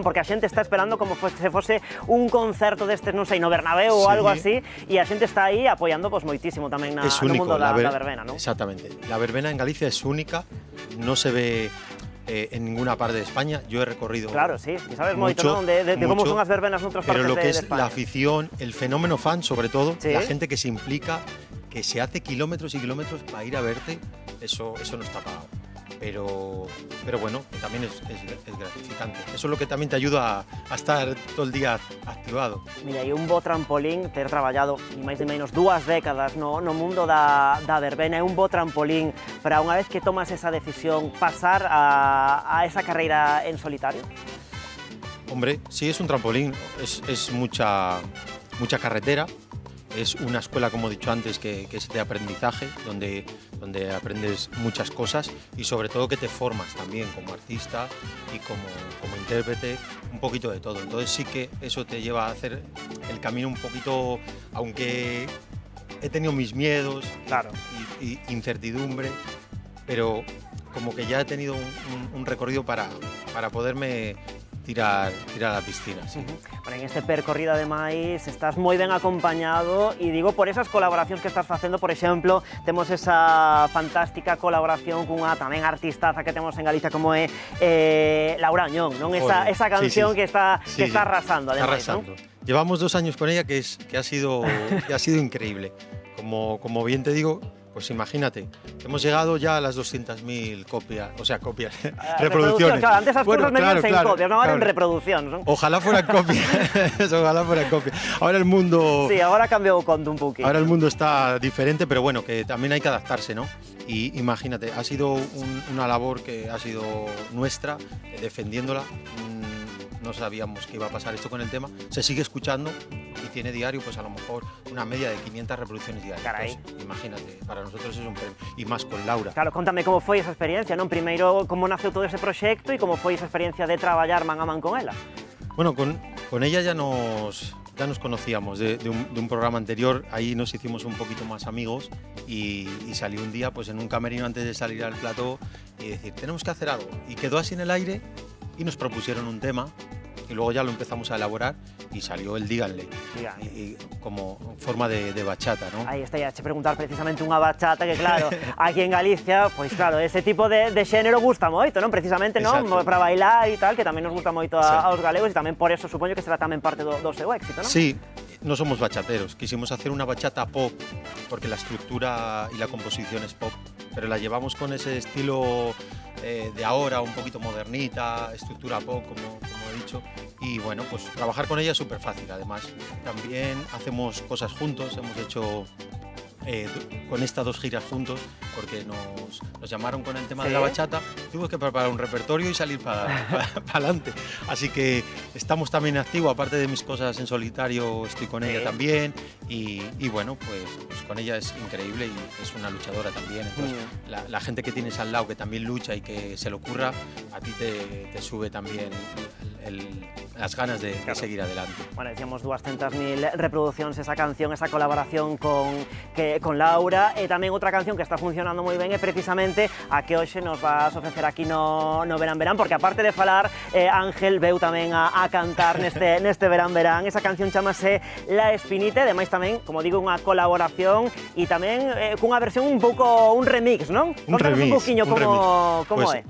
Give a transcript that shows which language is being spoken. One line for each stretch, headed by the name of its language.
Galician: Porque a xente está esperando como se fose un concerto destes, non sei, no Bernabéu ou algo así, e a xente está aí apoiando pues, moitísimo tamén no mundo da verbena, non? Exactamente.
Spanish: La verbena en Galicia es única, no se ve en ninguna parte de España. Yo he recorrido
Galician: Claro, sí, y sabes moito, non? De como son as verbenas noutras partes
Spanish: pero lo que es de España. la afición, el fenómeno fan sobre todo, Sí. la gente que se implica, que se hace kilómetros y kilómetros para ir a verte, eso no está pagado. Pero bueno, también es gratificante. Eso es lo que también te ayuda a estar todo el día activado.
Galician: Mira, e un bo trampolín ter traballado ni máis ni menos 2 décadas no mundo da verbena, é un bo trampolín para unha vez que tomas esa decisión pasar a esa carreira en solitario.
Spanish: Hombre, sí es un trampolín, es mucha carretera, es una escuela, como he dicho antes, que es de aprendizaje, donde aprendes muchas cosas y sobre todo que te formas también como artista y como intérprete, un poquito de todo. Entonces sí que eso te lleva a hacer el camino un poquito, aunque he tenido mis miedos y incertidumbre, pero como que ya he tenido un recorrido para poderme tirar a la piscina. Sí.
Galician: Bueno, en este percorrido ademais estás moi ben acompañado e digo por esas colaboracións que estás facendo, por exemplo, temos esa fantástica colaboración cunha tamén artistaza que temos en Galicia como é Laura Añón, non? Esa canción
Spanish: sí.
Galician: que está
Spanish: Está
Galician: arrasando ademais,
Spanish: arrasando. ¿No? Llevamos 2 años con ella que ha sido increíble. Como bien te digo, pues imagínate, hemos llegado ya a las 200.000 copias, reproducciones.
Galician: Claro, antes esas cosas medíanse en copias, no ahora en reproducción, ¿no?
Spanish: Ojalá fueran copias, ojalá fueran copias. Ahora el mundo... Sí, ahora ha cambiado un poquito. Ahora el mundo está diferente, pero bueno, que también hay que adaptarse, ¿no? Y imagínate, ha sido una labor que ha sido nuestra, defendiéndola. No sabíamos que iba a pasar esto con el tema. Se sigue escuchando y tiene diario, pues a lo mejor una media de 500 reproducciones diarias.
Galician: Carai.
Spanish: Entonces, imagínate, para nosotros es un premio. Y más con Laura.
Galician: Claro, contame como foi esa experiencia, non? Primeiro, como naceu todo ese proxecto e como foi esa experiencia de traballar man a man con ela.
Spanish: Bueno, con ella ya nos conocíamos de un programa anterior, ahí nos hicimos un poquito más amigos y salió un día pues en un camerino antes de salir al plató y decir, tenemos que hacer algo. Y quedó así en el aire y nos propusieron un tema y luego ya lo empezamos a elaborar y salió el Díganle, y como forma de bachata, ¿no?
Galician: Aí está, te preguntar precisamente unha bachata que claro, aquí en Galicia, pois claro, ese tipo de xénero gusta moito, non? Precisamente, non? Para bailar e tal, que tamén nos gusta moito aos galegos e tamén por eso supoño que será tamén parte do seu éxito, non?
Spanish: Sí, no somos bachateros, quisimos hacer una bachata pop porque la estructura y la composición es pop, pero la llevamos con ese estilo de ahora, un poquito modernita, estructura pop, como he dicho, y bueno, pues trabajar con ella es súper fácil. Además, también hacemos cosas juntos, hemos hecho con estas 2 giras juntos, porque nos llamaron con el tema de la bachata, tuvimos que preparar un repertorio y salir para adelante. Así que estamos también activos, aparte de mis cosas en solitario, estoy con ella también, y bueno, pues con ella es increíble y es una luchadora también. Entonces, la gente que tienes al lado que también lucha y que se le ocurra, a ti te sube también las ganas de seguir adelante.
Galician: Bueno, decíamos 200.000 reproduccións esa canción, esa colaboración con Laura, e tamén outra canción que está funcionando moi ben é precisamente a que hoxe nos vas ofrecer aquí no Verán Verán, porque aparte de falar, Ángel veu tamén a cantar neste Verán Verán. Esa canción chamase La Espinita, ademais tamén, como digo, unha colaboración e tamén cunha versión un pouco, un remix, non? Contanos un poquinho como é.